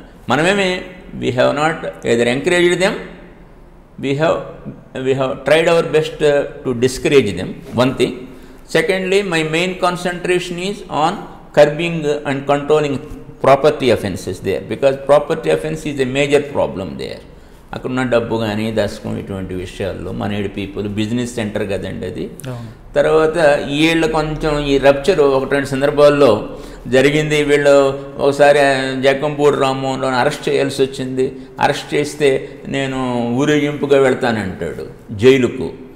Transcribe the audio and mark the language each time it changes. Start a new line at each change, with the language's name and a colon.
English: మనమేమి we have not either encouraged them, we have tried our best to discourage them, one thing. Secondly, my main concentration is on curbing and controlling property offences there, because property offense is a major problem there.
Telugu: అక్కడున్న డబ్బు కానీ దశకం ఇటువంటి విషయాల్లో మనేడు people business centre కదండి అది. తర్వాత వీళ్ళు కొంచెం ఈ రప్చర్ 1-2 సందర్భాల్లో జరిగింది. వీళ్ళు ఒకసారి జక్కంపూడి రామ్మోహన్ రావుని అరెస్ట్ చేయాల్సి వచ్చింది. అరెస్ట్ చేస్తే నేను ఊరేగింపుగా వెళ్తానంటాడు జైలుకు.